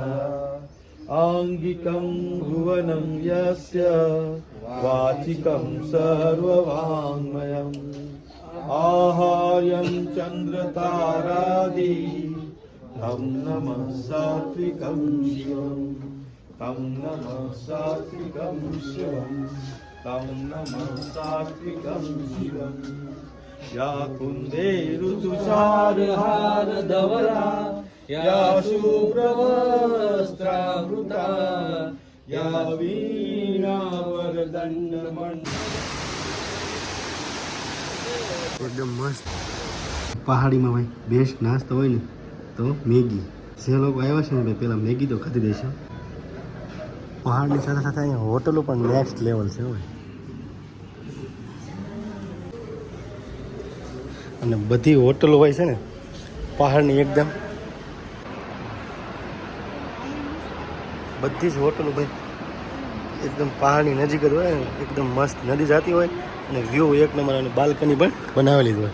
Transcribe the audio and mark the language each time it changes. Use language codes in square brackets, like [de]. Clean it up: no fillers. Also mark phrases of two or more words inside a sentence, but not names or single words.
[sa] आंगिकं भुवनं यस्य वाचिकं सर्ववाङ्मयम् आहार्यं चन्द्रतारादि तं नमः सात्विकं शिवम् तं नमः सात्विकं शिवम् तं नमः सात्विकं शिवम्। या कुन्दे ऋतुसारहार धवला या शुभ्रवस्त्रावृता या वीणावरदण्डमण्ड। [gu] એકદમ મસ્ત પહાડીમાં ભાઈ બેસ્ટ નાસ્તો હોય ને તો મેગી। જે લોકો આવ્યા છે ને ભાઈ પહેલાં મેગી તો ખાધી દેશે। પહાડની સાથે સાથે અહીંયા હોટલો પણ નેક્સ્ટ લેવલ છે ભાઈ। અને બધી હોટલો હોય છે ને પહાડની એકદમ બધી જ હોટલો ભાઈ એકદમ પહાડની નજીક જ હોય ને, એકદમ મસ્ત નદી જતી હોય અને વ્યૂ એક નંબર, અને બાલ્કની પણ બનાવેલી જ હોય।